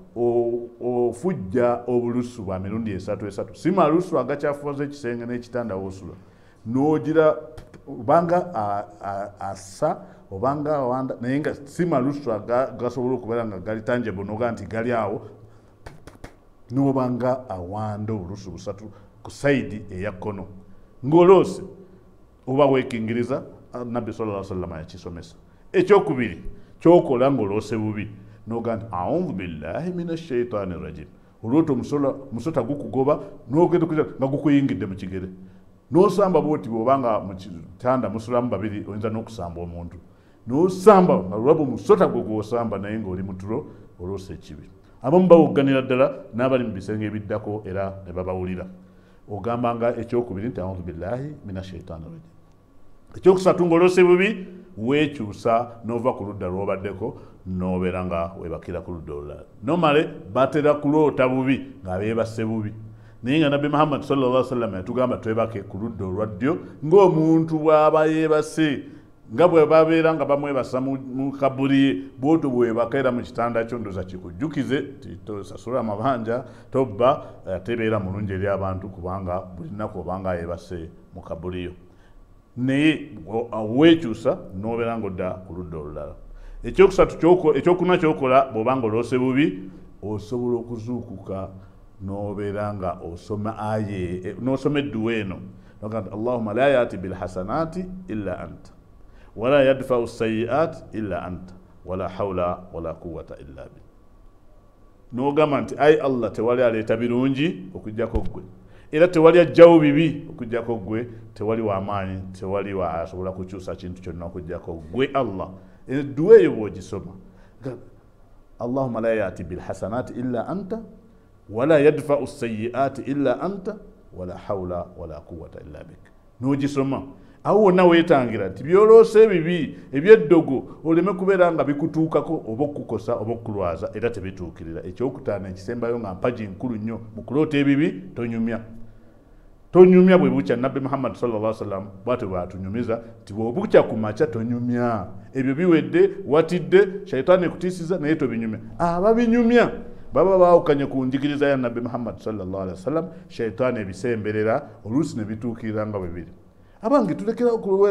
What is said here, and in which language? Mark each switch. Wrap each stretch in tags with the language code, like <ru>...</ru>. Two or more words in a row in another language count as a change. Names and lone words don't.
<lg>ofujja obulusu bwa mirundi esatu si malusu agakyafuwaza ekisenge n'ekitanda wosula n'ogira obanga assa obanga awanda naye nga si malusu gasobola okubeera nga gali tangible noga nti gali awo n'obanga awanda obulusu busatu ku sayidi eya kkono ng'oloose oba weekingiriza nabbi</lg> <ar>صلى الله عليه وسلم</ar> <lg>yakisomesa ekyokubiri kyokola ng'oloose bubi noga nti</lg> <ar>أعوذ بالله من الشيطان الرجيم</ar> <lg>olwota musota gukugoba n'ogenda okugira nga gukuyingidde mu kigere n'osamba bwoti bw'obanga mu kitanda musulamu babiri oyinza n'okusamba omuntu n'osamba nga lwaba omusota gwe gw'osamba naye ng'oli mu tulo olwosa ekibi abamu bawogganira ddala n'abali mu bisenge ebiddako era ne babawulira ogambanga ekyokubiri nti</lg> <ar>أعوذ بالله من الشيطان الرجيم</ar> <lg>ekyokusatu ng'oloose bubi weekyusa n'ova ku ludda lw'obaddeko n'obeera nga webakira ku ludda olulala nomale batera kuloota bubi nga beebase bubi naye nga nabbi muhammad</lg> <ar>صلى الله عليه وسلم</ar> <lg>yatugamba twebake ku ludda olwa ddyo ng'omuntu bw'aba yeebase nga bwe babeera nga bamwebasa mu kabuli ye bw'otyo bwebaka era mu kitanda kyo ndoza kikujjukize tosasula amabanja tobba atebeera mulungi eri abantu kubanga buli nnaku obanga yeebase mu kabuli yo naye weekyusa n'obeera ng'odda ku ludda olulala ekyokuna kyokola bw'obanga oloose bubi osobola okuzuukuka n'obeera nga osoma aye n'osoma edduwa eno</lg> <ar>اللهم لا يأتي بالحسنات إلا أنت ولا يدفع السيئات إلا أنت ولا حول ولا قوة إلا بـ</ar> <lg>n'ogamba nti ayi allah tewali aleeta birungi okujjako ggwe era tewali ajjawo bibi okujjako ggwe tewali w'amaanyi tewali asobola kukyusa kintu kyonna okujjako ggwe allah edduwa eyo bw'ogisoma</lg> <ar>اللهم لا يأتي بالحسنات إلا أنت ولا يدفع السيئات إلا أنت ولا حول ولا قوة إلا بك</ar> <lg>n'ogisoma awo wonna weetangira nti byoloose ebibi ebyeddogo oleme kubeera nga bikutuukako oba okukukosa oba okukulwaza era tebituukirira ekyokutaano ekisembayo nga mpagi nkulu nnyo mu kuloota ebibi tonyumya bwe bukya nabbi muhammad</lg> <ar>صلى الله عليه وسلم</ar> <lg>bwate bwatunyumiza nti bw'obukya ku makya tonyumya ebyo biwedde watidde shaitaani ekutiisiza naye tobinyumya ababinyumya baba baawukanye ku njigiriza ya nabbi muhammad</lg> <ar>صلى الله عليه وسلم</ar> <lg>shaitaani ebisemberera oluusi ne bituukirira nga bwe biri abange tulekera okubeera</lg>